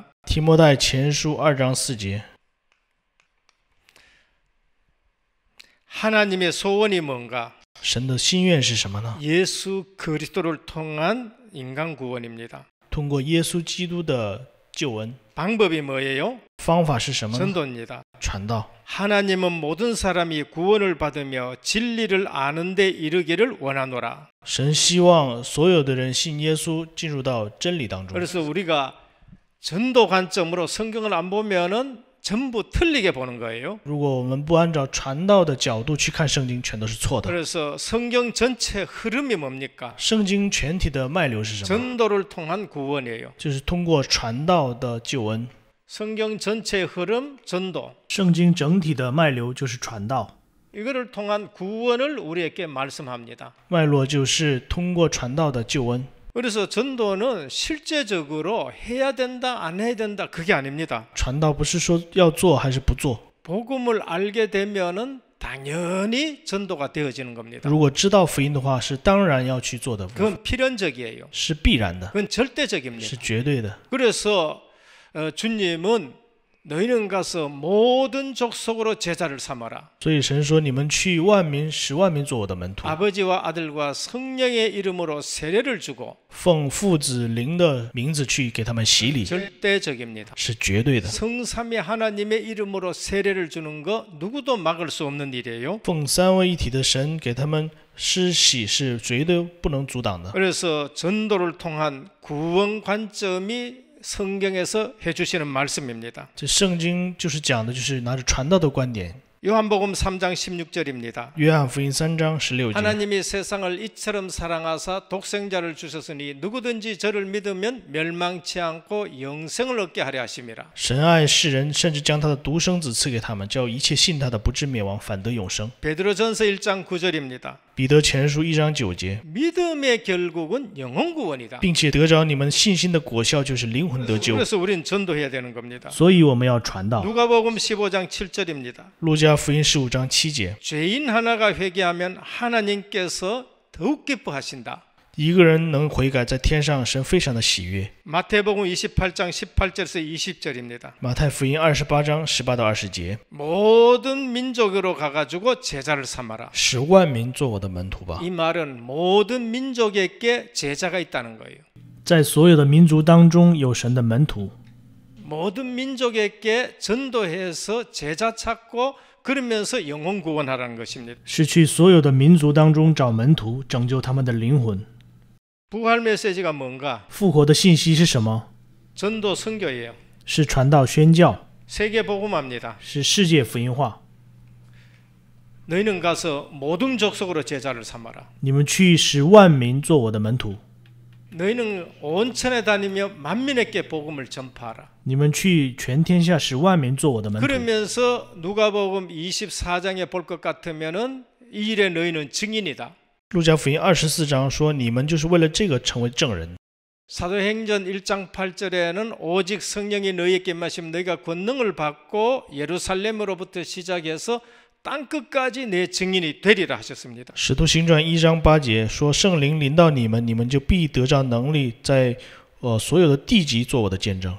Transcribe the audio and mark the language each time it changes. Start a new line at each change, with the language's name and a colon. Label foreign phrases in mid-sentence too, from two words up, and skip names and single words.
Chinese: 提摩太前书2章4节。
Korean: 하나님의 소원이 뭔가?
Chinese: 神的心愿是什么呢？
Korean: 예수 그리스도를 통한 인간 구원입니다.
Chinese: 通过耶稣基督的救恩。
Korean: 방법이 뭐예요?
Chinese: 方法是什么呢？
Korean: 전도입니다.
Chinese: 传道。
Korean: 하나님은 모든 사람이 구원을 받으며 진리를 아는 데 이르기를 원하노라.
Chinese: 神希望所有的人信耶稣，进入到真理当中。
Korean: 그래서 우리가 전도 관점으로 성경을 안 보면은 전부 틀리게 보는 거예요.
Chinese: 如果我们不按照传道的角度去看圣经，全都是错的。
Korean: 그래서 성경 전체 흐름이 뭡니까?
Chinese: 圣经全体的脉流是什么？
Korean: 전도를 통한 구원이에요.
Chinese: 就是通过传道的救恩。
Korean: 성경 전체의 흐름 전도.
Chinese: 圣经整体的脉流就是传道，
Korean: 이거를 통한 구원을 우리에게 말씀합니다.
Chinese: 脉络就是通过传道的救恩。
Korean: 그래서 전도는 실제적으로 해야 된다 안 해야 된다 그게 아닙니다.
Chinese: 传道不是说要做还是不做，
Korean: 복음을 알게 되면은 당연히 전도가 되어지는 겁니다.
Chinese: 如果知道福音的话，是当然要去做的，
Korean: 그건 필연적이에요.
Chinese: 是必然的，
Korean: 그건 절대적입니다.
Chinese: 是绝对的。
Korean: 그래서 주님은 너희는 가서 모든 족속으로 제자를 삼아라.
Chinese: 所以神说：“你们去万民，使万民做我的门徒，
Korean: 아버지와 아들과 성령의 이름으로 세례를 주고
Chinese: 奉父子灵的名字去给他们洗礼，
Korean: 절대적입니다.
Chinese: 是绝对的。
Korean: 성삼위 하나님의 이름으로 세례를 주는 거 누구도 막을 수 없는 일이에요.
Chinese: 奉三位一体的神给他们施洗，是绝对不能阻挡的。
Korean: 그래서 전도를 통한 구원 관점이 성경에서 해주시는 말씀입니다.
Chinese: 这圣经就是讲的，就是拿着传道的观点。
Korean: 요한복음 3장 16절입니다.
Chinese: 约翰福音3章16节，
Korean: 하나님이 세상을 이처럼 사랑하사 독생자를 주셨으니 누구든지 저를 믿으면 멸망치 않고 영생을 얻게 하려 하심이라.
Chinese: 神爱世人，甚至将他的独生子赐给他们，叫一切信他的不至灭亡，反得永生。
Korean: 베드로전서 1장 9절입니다.
Chinese: 彼得前书1章9节，
Korean: 믿음의 결국은 영혼 구원이다.
Chinese: 并且得着你们信心的果效，就是灵魂得救。
Korean: 그래서 우리는 전도해야 되는 겁니다.
Chinese: 所以我们要传道。
Korean: 누가복음 15장 7절입니다.
Chinese: 路加福音15章7节，
Korean: 죄인 하나가 회개하면 하나님께서 더욱 기뻐하신다.
Chinese: 一个人能悔改，在天上神非常的喜悦。
Korean: 마태복음 28장 18절에서 20절입니다.
Chinese: 马太福音28章18到20节，
Korean: 모든 민족으로 가가지고 제자를 삼아라.
Chinese: 使万民做我的门徒吧。
Korean: 이 말은 모든 민족에게 제자가 있다는 거예요.
Chinese: 在所有的民族当中有神的门徒，
Korean: 모든 민족에게 전도해서 제자 찾고 그러면서 영혼 구원하라는 것입니다.
Chinese: 是去所有的民族当中找门徒，拯救他们的灵魂。
Korean: 부활 메시지가 뭔가?
Chinese: 复活的信息是什么？
Korean: 전도 선교예요.
Chinese: 是传道宣教，
Korean: 세계 복음합니다.
Chinese: 是世界福音化。
Korean: 너희는 가서 모든 족속으로 제자를 삼아라.
Chinese: 你们去使万民做我的门徒，
Korean: 너희는 온 천에 다니며 만민에게 복음을 전파하라.
Chinese: 你们去全天下使万民做我的门徒。
Korean: 그러면서 누가복음 24장에 볼 것 같으면은 이 일에 너희는 증인이다.
Chinese: 路加福音24章说：“你们就是为了这个成为证人。”
Korean: 사도행전 1장 8절에는 오직 성령이 너희에게 임하시면 너희가 권능을 받고 예루살렘으로부터 시작해서 땅끝까지 내 증인이 되리라 하셨습니다.
Chinese: 使徒行传1章8节说：“圣灵临到你们，你们就必得着能力，在所有的地级做我的见证。”